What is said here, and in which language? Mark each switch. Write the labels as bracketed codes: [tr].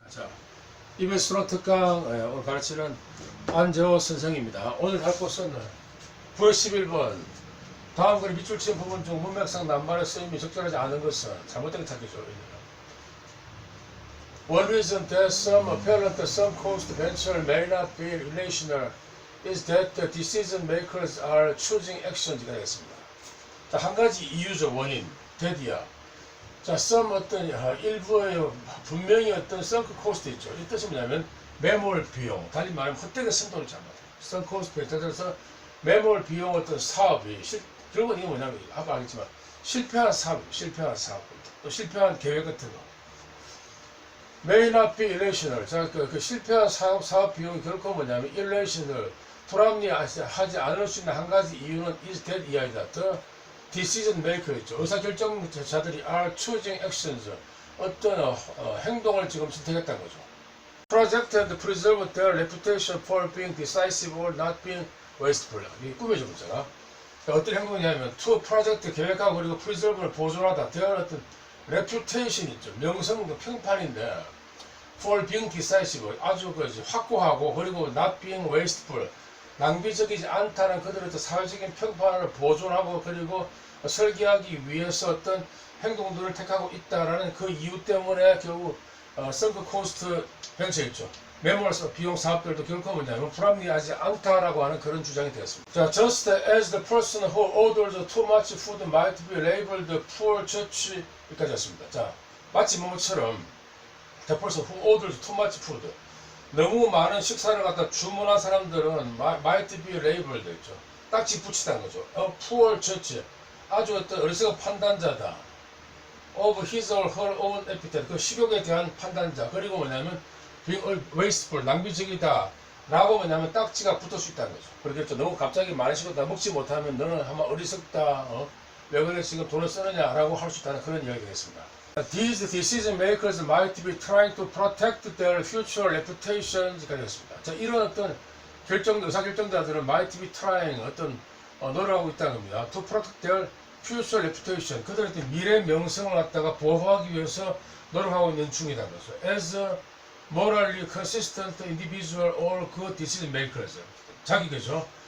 [ko] 자, EBS 수능 특강 오늘 가르치는 안재호 선생입니다. 오늘 할 곳은 9월 11번 다음 글의 밑줄 치는 부분 중 문맥상 낱말의 쓰임이 적절하지 않은 것은 잘못된 걸 찾기죠. [en] One reason that some apparent some cost venture may not be relational is that the decision makers are choosing actions [ko] 가 되겠습니다. 자, 한 가지 이유죠. 원인, that이야. 자, some 어떤 일부의 분명히 어떤 sunk cost 있죠. 이 뜻이 뭐냐면 매몰 비용, 달리 말하면 헛되게 쓴 돈을 잡아요. sunk cost, 그래서 매몰 비용 어떤 사업이 결국은 이게 뭐냐면 아까 알겠지만 실패한 사업, 또 실패한 계획 같은 거. [en] May not be irrational. [ko] 자, 그 실패한 사업 비용이 결코 뭐냐면 irrational, 불합리하지 않을 수 있는 한 가지 이유는 is that 이하이다. decision maker 있죠. 의사결정자들이 [en] are choosing actions. [ko] 어떤 행동을 지금 선택했다는 거죠. [en] Project and preserve their reputation for being decisive or not being wasteful. [ko] 이게 꿈이죠, 문제가. 어떤 행동이냐면 to project 계획하고 그리고 preserve를 보존하다. their 어떤 reputation 있죠. 명성도 평판인데 [en] for being decisive [ko] 아주 확고하고 그리고 [en] not being wasteful [ko] 낭비적이지 않다는 그들의 사회적인 평판을 보존하고 그리고 설계하기 위해서 어떤 행동들을 택하고 있다라는 그 이유 때문에 결국 sunk cost 벤처 있죠. 매몰 비용 사업들도 결코 뭐냐면 불합리하지 않다라고 하는 그런 주장이 되었습니다. 자, [en] just as the person who orders too much food might be labeled poor judge [ko] 여기까지 왔습니다. 자, 마치 뭐처럼 [en] the person who orders too much food [ko] 너무 많은 식사를 갖다 주문한 사람들은 [en] might be labeled [ko] 있죠. 딱지 붙이다는 거죠. [en] A poor judge [ko] 아주 어떤 어리석은 판단자다. [en] of his or her own appetite [ko] 그 식욕에 대한 판단자. 그리고 뭐냐면 [en] being wasteful [ko] 낭비적이다 라고 뭐냐면 딱지가 붙을 수 있다는 거죠. 그렇겠죠. 너무 갑자기 많이 식었다 먹지 못하면 너는 아마 어리석다. 왜 그래 지금 돈을 쓰느냐 라고 할 수 있다는 그런 이야기가 되겠습니다. [en] These decision makers might be trying to protect their future reputations [ko] 가 되겠습니다. 자, 이런 어떤 의사결정자들은 [en] might be trying [ko] 어떤 노력하고 있다는 겁니다. [en] To protect their future reputation [ko] 그들의 미래 명성을 갖다가 보호하기 위해서 노력하고 있는 중이라는 거죠. [en] As a morally consistent individual or good decision makers [ko] 자기겠죠.